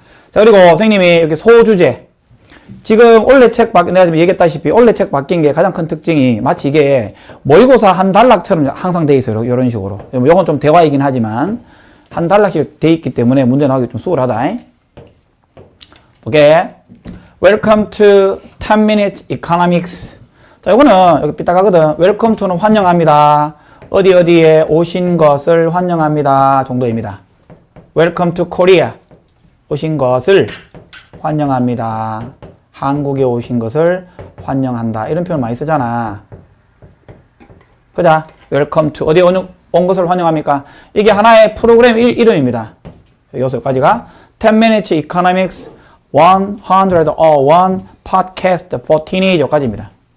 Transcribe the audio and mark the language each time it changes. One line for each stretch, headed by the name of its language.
Korean: 자, 그리고 선생님이 이렇게 소주제. 지금 원래 책 내가 지금 얘기했다시피 원래 책 바뀐 게 가장 큰 특징이 마치 이게 모의고사 한 단락처럼 항상 돼 있어요. 이런 식으로. 이건 좀 대화이긴 하지만 한 단락씩 돼 있기 때문에 문제 나오기 좀 수월하다. 오케이.
English: Welcome to 10 minutes economics.
Korean: 자, 이거는 여기 삐딱하거든.
English: Welcome to
Korean: 는 환영합니다. 어디에 오신 것을 환영합니다 정도입니다.
English: Welcome to Korea.
Korean: 오신 것을 환영합니다. 한국에 오신 것을 환영한다. 이런 표현 많이 쓰잖아. 그자?
English: Welcome to.
Korean: 어디에 온 것을 환영합니까? 이게 하나의 프로그램 이름입니다. 여기까지가
English: 10 minutes economics 101 podcast for teenage
Korean: 여기까지입니다.